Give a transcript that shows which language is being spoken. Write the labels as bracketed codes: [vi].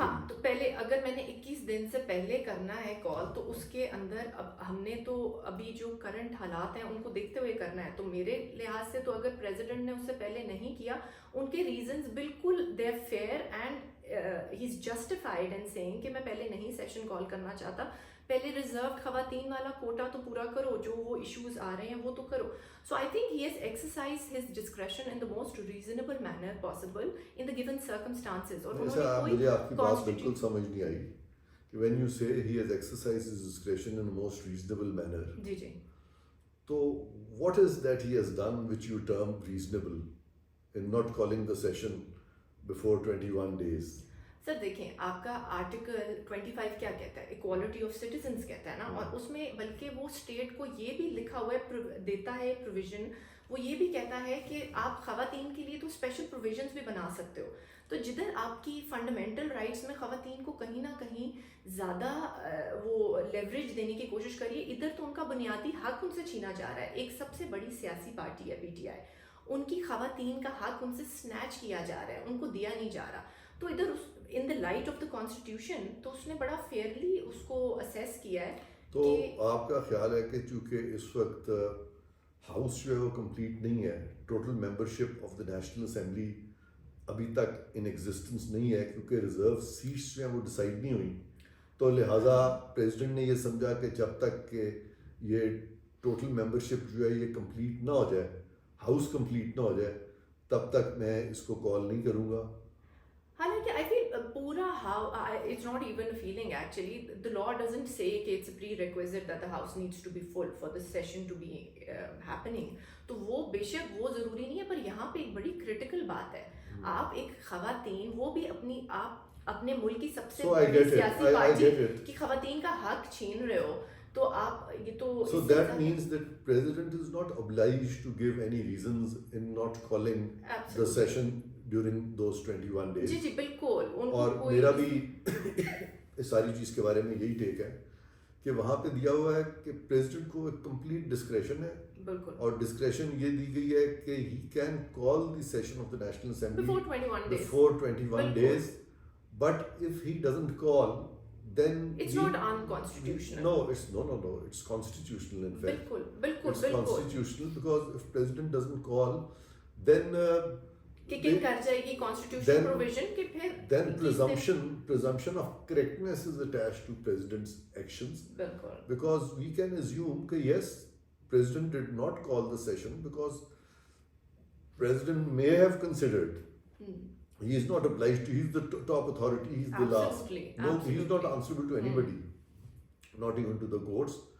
[ur] ہاں تو پہلے اگر میں نے 21 دن سے پہلے کرنا ہے کال تو اس کے اندر اب ہم نے تو ابھی جو کرنٹ حالات ہیں ان کو دیکھتے ہوئے کرنا ہے. تو میرے لحاظ سے تو اگر پریزیڈنٹ نے اس سے پہلے نہیں کیا, ان کے ریزنز بالکل [en] they are fair and he is justified in saying [ur] کہ میں پہلے نہیں سیشن کال کرنا چاہتا. پہلے ریزروڈ خواتین والا کوٹا تو پورا کرو, جو وہ ایشوز آ رہے ہیں وہ تو کرو. [en] So I think he has exercised his discretion in the most reasonable manner possible in the given circumstances. [ur] اور مجھے آپ کی بات بالکل سمجھ نہیں آئی کہ [en] when you say he has exercised his discretion in the most reasonable manner. [ur] جی جی. تو [en] what is that he has done which you term reasonable in not calling the session before 21 days? [ur] سر دیکھیں آپ کا آرٹیکل 25 کیا کہتا ہے, equality of citizens کہتا ہے نا, اور اس میں بلکہ وہ اسٹیٹ کو یہ بھی لکھا ہوا ہے, دیتا ہے پروویژن, وہ یہ بھی کہتا ہے کہ آپ خواتین کے لیے تو اسپیشل پروویژنس بھی بنا سکتے ہو. تو جدھر آپ کی فنڈامنٹل رائٹس میں خواتین کو کہیں نہ کہیں زیادہ وہ لیوریج دینے کی کوشش کریے, ادھر تو ان کا بنیادی حق ان سے چھینا جا رہا ہے. ایک سب سے بڑی سیاسی پارٹی ہے پی ٹی آئی, ان کی خواتین کا حق ان سے سنیچ کیا جا رہا ہے, ان کو دیا نہیں جا رہا. تو ادھر [en] in the light of the constitution [ur] تو اس نے بڑا فیئرلی اس کو اسیس کیا ہے. تو آپ کا خیال ہے کہ چونکہ اس وقت ہاؤس جو ہے وہ کمپلیٹ نہیں ہے, [en] total membership of the National Assembly ابھی تک in existence [ur] نہیں ہے کیونکہ ریزرو سیٹس جو ہیں وہ ڈیسائیڈ نہیں ہوئی, تو لہٰذا پریزیڈنٹ نے یہ سمجھا کہ جب تک کہ یہ ٹوٹل ممبرشپ جو ہے یہ کمپلیٹ نہ ہو جائے, ہاؤس کمپلیٹ نہ ہو جائے, تب تک میں اس کو کال نہیں کروں گا. حالانکہ [en] I feel [ur] پورا [en] it's not even a feeling actually. The law doesn't say [ur] کہ [en] it's a prerequisite that the house needs to be full for the session to be happening. [ur] تو وہ بے شک وہ ضروری نہیں ہے, پر یہاں پہ ایک بڑی کرٹیکل بات ہے. آپ ایک خواتین, وہ بھی آپ اپنے ملک کی سب سے بڑی سیاسی پارٹی کی خواتین کا حق چھین رہے ہو, تو آپ یہ تو [en] So that means that president is not obliged to give any reasons in not calling the session during those 21 days. [ur] جی جی بالکل. اور میرا بھی اس ساری چیز کے بارے میں یہی ٹیک ہے کہ وہاں پہ دیا ہوا ہے کہ پریزیڈنٹ کو ایک کمپلیٹ ڈسکریشن ہے, اور ڈسکریشن یہ دی گئی ہے کہ [en] He can call the session of the National Assembly before 21 days, but if he doesn't call then it's not unconstitutional. No, it's constitutional in fact. [ur] بالکل [en] It's constitutional because if president doesn't call then kicking [ur] کر جائے گی [en] constitutional provision [ur] کہ پھر [en] then presumption of correctness is attached to president's actions. Because we can assume [ur] کہ [en] yes, president did not call the session because president may have considered. He is not obliged to, he is the top authority, he is the last. No, he is not answerable to anybody, not even to the courts.